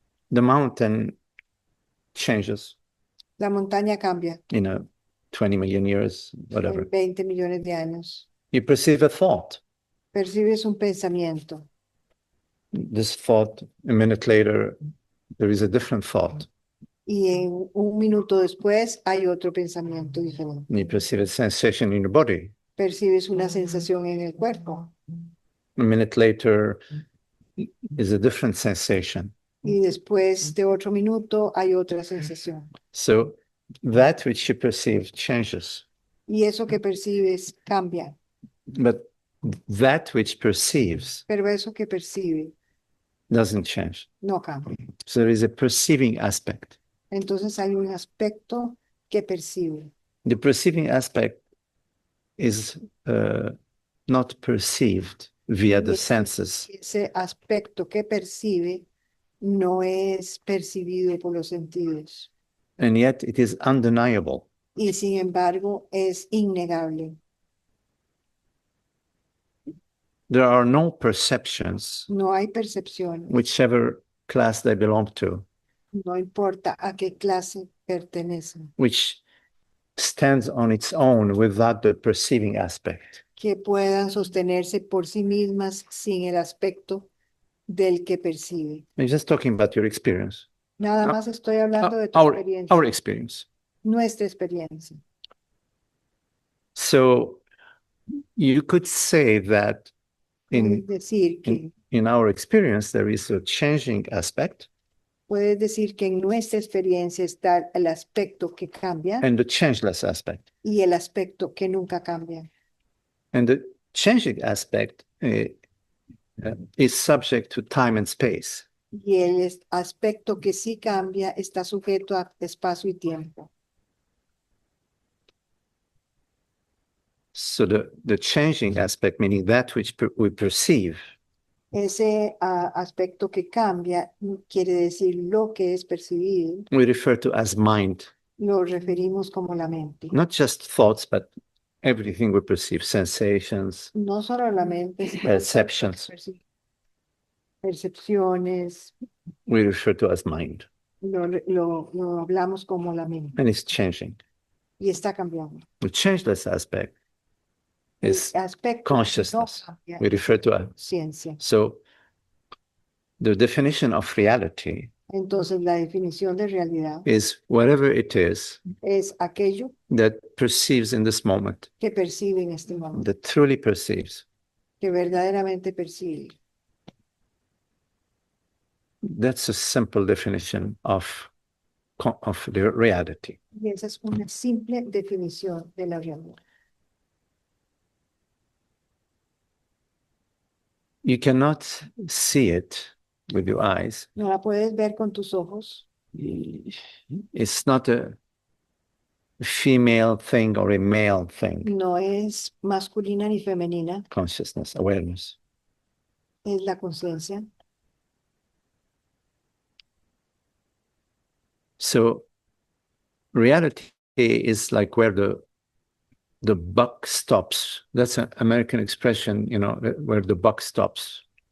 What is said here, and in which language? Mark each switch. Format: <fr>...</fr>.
<en>The mountain changes</en> <es>La montaña cambia</es> <en>in 20 million years, whatever.</en> <es>en 20 millones de años.</es> <en>You perceive a thought.</en> <es>Percibes un pensamiento.</es> <en>This thought, a minute later, there is a different thought.</en> <es>Y en un minuto después hay otro pensamiento diferente.</es> <en>You perceive a sensation in your body.</en> <es>Percibes una sensación en el cuerpo.</es> <en>A minute later is a different sensation.</en> <es>Y después de otro minuto hay otra sensación.</es> <en>So that which you perceive changes,</en> <es>Y eso que percibes cambia.</es> <en>but that which perceives</en> <es>Pero eso que percibe</es> <en>doesn't change.</en> <es>no cambia.</es> <en>So there is a perceiving aspect.</en> <es>Entonces hay un aspecto que percibe.</es> <en>The perceiving aspect is not perceived via the senses.</en> <es>Ese aspecto que percibe no es percibido por los sentidos.</es> <en>And yet it is undeniable.</en> <es>Y sin embargo es innegable.</es> <en>There are no perceptions,</en> <es>No hay percepciones.</es> <en>whichever class they belong to,</en> <es>No importa a qué clase pertenecen,</es> <en>which stands on its own without the perceiving aspect.</en> <es>que puedan sostenerse por sí mismas sin el aspecto del que percibe.</es> <en>I'm just talking about your experience.</en> <es>Nada más estoy hablando de tu</es> <en>Our</en> <es>experiencia,</es> <en>experience.</en> <es>nuestra experiencia.</es> <en>So you could say that</en> <es>Puedes decir que,</es> <en>in our experience, there is a changing aspect</en> <es>puedes decir que en nuestra experiencia está el aspecto que cambia</es> <en>and the changeless aspect.</en> <es>y el aspecto que nunca cambia.</es> <en>And the changing aspect is subject to time and space.</en> <es>Y el aspecto que sí cambia está sujeto a espacio y tiempo.</es> <en>So the changing aspect, meaning that which we perceive,</en> <es>Ese aspecto que cambia quiere decir lo que es percibido,</es> <en>we refer to as mind.</en> <es>lo referimos como la mente.</es> <en>Not just thoughts, but everything we perceive, sensations,</en> <es>No solo la mente, sino</es> <en>perceptions,</en> <es>percepciones,</es> <en>we refer to as mind.</en> <es>lo hablamos como la mente</es> <en>And it's changing.</en> <es>y está cambiando.</es> <en>The changeless aspect</en> <es>El</es> <en>is</en> <es>aspecto que no</es> <en>consciousness.</en> <es>cambia</es> <en>We refer to as.</en> <es>ciencia.</es> <en>So the definition of reality</en> <es>Entonces, la definición de realidad</es> <en>is whatever it is</en> <es>es aquello</es> <en>that perceives in this moment,</en> <es>que percibe en este momento,</es> <en>that truly perceives.</en> <es>que verdaderamente percibe.</es> <en>That's a simple definition of the reality.</en> <es>Y esa es una simple definición de la realidad.</es> <en>You cannot see it with your eyes.</en> <es>No la puedes ver con tus ojos.</es> <en>It's not a female thing or a male thing,</en> <es>No es masculina ni femenina,</es> <en>consciousness, awareness.</en> <es>es la conciencia.</es> <en>So reality is like where the buck stops. That's an American expression, where the buck stops.</en>